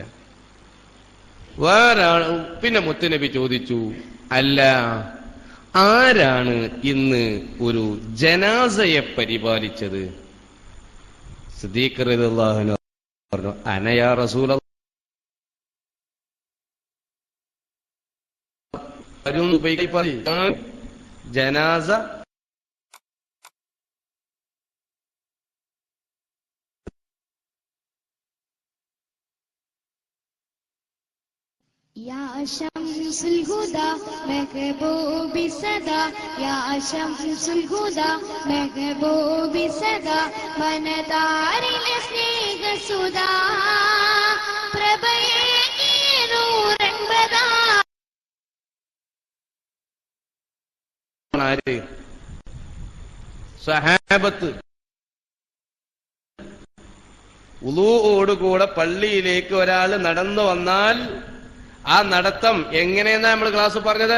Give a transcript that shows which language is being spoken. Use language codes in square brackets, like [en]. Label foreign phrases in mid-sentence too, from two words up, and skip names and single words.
[ml] വേറെ പിന്നെ മുത്തുനബി ചോദിച്ചു, അല്ല ആരാണ് ഇന്ന് ഒരു ജനാസയെ പരിപാലിച്ചത്? സിദ്ദീഖ് [ar] റളിയല്ലാഹു അൻഹു [ml] പറഞ്ഞു, [ar] അന യാ റസൂലല്ലാഹ്. [ml] ജനാസ [ar] يا شمس الهدى محبوبي سدا، يا شمس الهدى محبوبي سدا, [ml] മന്ദാരിൽ സ്നേഹ സുധാ പ്രഭയേ നൂറംബദാ. സഹാബത്ത് ഉളൂഓടുകൂടെ പള്ളിയിലേക്ക് ഒരാൾ നടന്നു വന്നാൽ ആ നടത്തം എങ്ങനെയെന്നാ നമ്മൾ ക്ലാസ് പറഞ്ഞത്?